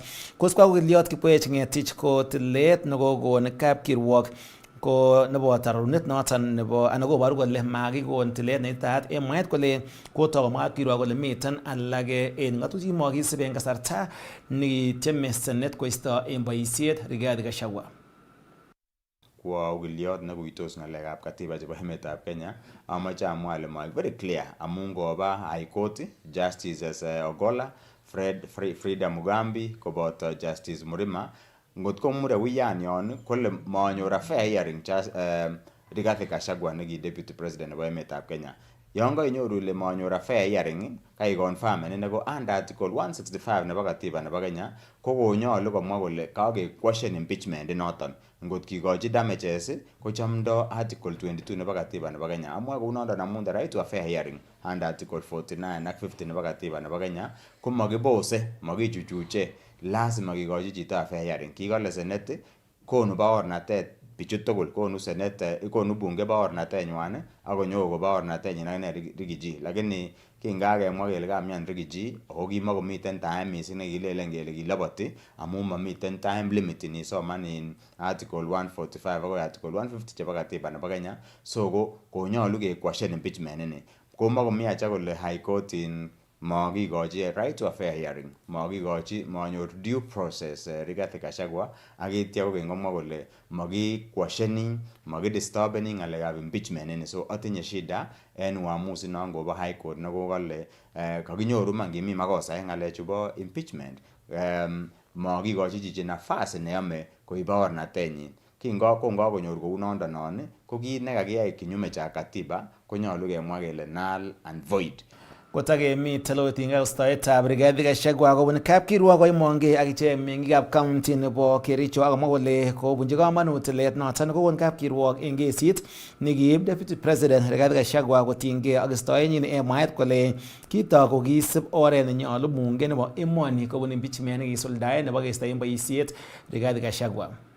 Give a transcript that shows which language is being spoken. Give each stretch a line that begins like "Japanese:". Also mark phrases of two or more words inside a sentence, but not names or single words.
Kalenjin: Kosubkei ak kokiliot Kipkoech Ngetich ko tilet nekokon kapkirwok ko nebo tarunet noton nebo anan koboru kole makikon tilet neitaat en mwaet kole kotok komwa kapkirwok kole miten alage en ng'atutik mokisib en kasarta nekityeme senet koisto en boisiet Rigathi Gachagua. Kwa ukiliot nekuitos ng'alekab katiba chebo emetab Kenya amoche amwa ale
English: very clear
Kalenjin: amun ngoba High Court Justices Ogolla, Frida Mugambi koboto Justice Murima ngot ko mure wiyan yon kole manyor
English: a fair hearing
Kalenjin: Rigathi Gachagua neki deputy president nebo emetab Kenya. Yon kainyoru ile manyor
English: a fair hearing
Kalenjin: kai confirm ne ko
English: under article 165
Kalenjin: nebo katiba nebo Kenya ko konyolu komwa kole kage question impeachment inoton. Ngot kikochi damages ko chamdo
English: article 22
Kalenjin: nebo katiba nebo Kenya. Amwa kou noton amun
English: the right to a fair hearing under article 49
Kalenjin: ak 50 nebo katiba nebo Kenya ko makibose makichuchuche lazima kikochi chito
English: a fair hearing.
Kalenjin: Kikole senate konu baornatet bichu tugul konu senate konu bunge baornatenywan akonyo ko baornatenyin akine Rigiji lakini kingakemwa kele kamyan Rigiji ako kimakomiten
English: time missing
Kalenjin: nekilelen kele kiloboti amun mamiten
English: time limit
Kalenjin: nisoman
English: in article 145
Kalenjin: akoi
English: article 150
Kalenjin: chebo katiba nebo Kenya so ko konyolu ke question impeachment ini komakomi acha kole High Court in makikochi
English: right to a fair hearing
Kalenjin: makikochi manyor
English: due process
Kalenjin: Rigathi Gachagua akitya kokengomwa kole makiquestioning makidisturbing ng'alekab impeachment ini so atinye shida en uamuzi non kobo
English: High Court
Kalenjin: nekokole kakinyoru man kimi makosa en ng'alechu bo impeachment makikochi chichi nafasi neyome koib baornatenyin kongakonyor kou nondo non ko kit nekakiyai
Swahili: kinyume cha katiba
Kalenjin: konyolu kemwa kele
English: null and void.
Kalenjin: Kotakemi telotinga ustoetab Rigathi Gachagua kobun kapkirwok koimongei ak ichek meng'ikab county nebo Kericho akomwa kole kobunji komonut tilet noton kokon kapkirwok en kesit nekiib deputy president Rigathi Gachagua kotinygei ak istoenyin en mwaet kole kitok kokisib oret nenyolu bunge nebo emoni kobun impeachment nekisuldaen nebo keisto en boisiet Rigathi Gachagua.